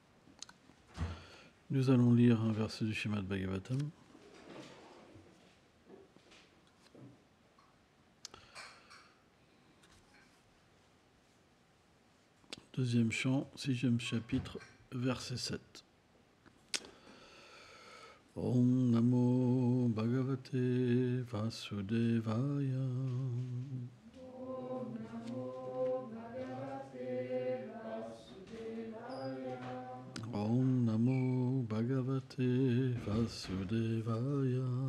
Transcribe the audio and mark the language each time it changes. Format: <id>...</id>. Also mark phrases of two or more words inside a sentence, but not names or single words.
<fr>Nous allons lire un verset du Srimad Bhagavatam. Deuxième chant, sixième chapitre, verset 7.</fr> <sa>Om Namo Bhagavate Vasudevaya. Om Namo Bhagavate Vasudevaya.</sa>